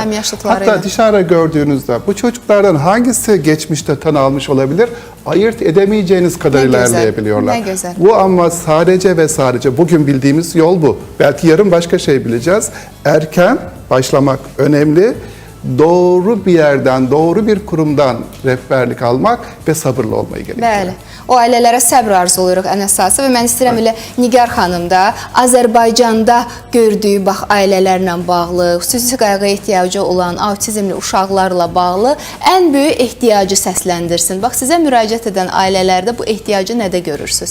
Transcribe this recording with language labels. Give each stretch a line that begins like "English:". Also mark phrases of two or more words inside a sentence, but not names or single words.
Turkish: Hatta dışarı gördüğünüzde bu çocuklardan hangisi geçmişte tanı almış olabilir, ayırt edemeyeceğiniz kadar ilerleyebiliyorlar. Ne güzel. Bu ama sadece ve sadece bugün bildiğimiz yol bu. Belki yarın başka şey bileceğiz. Erken başlamak önemli. Doğru bir yerden, doğru bir kurumdan rehberlik almak ve sabırlı olmayı gerekiyor.
Azerbaijani: Bəli. O ailələrə səbr arzulayırıq ən əsası və mən istəyirəm elə Nigar xanım da Azərbaycanda gördüyü ailələrlə bağlı, xüsusi qayğıya ehtiyacı olan avtizmli uşaqlarla bağlı ən böyük ehtiyacı səsləndirsin. Bax, sizə müraciət edən ailələrdə bu ehtiyacı nədə görürsünüz?